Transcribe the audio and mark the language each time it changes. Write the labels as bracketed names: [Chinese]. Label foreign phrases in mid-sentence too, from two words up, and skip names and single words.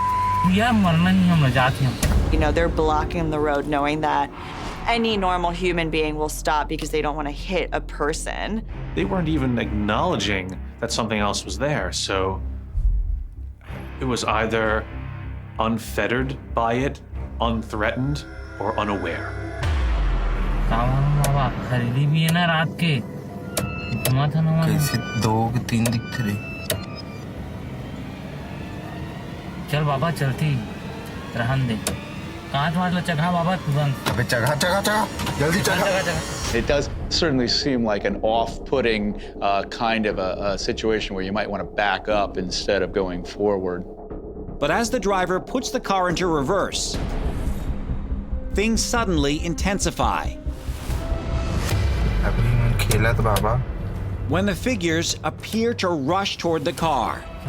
[English] You know, they're blocking the road knowing that any normal human being will stop because they don't want to hit a person. They weren't even acknowledging that something else was there, so it was either unfettered by it, unthreatened, or unaware. [Hindi] चल बाबा चलती रहन दे कांच मार लो चढ़ा बाबा तुरंत अबे चढ़ा जल्दी चढ़ा. [English] It does certainly seem like an off-putting kind of a situation where you might want to back up instead of going forward. But as the driver puts the car into reverse, things suddenly intensify. When the figures appear to rush toward the car.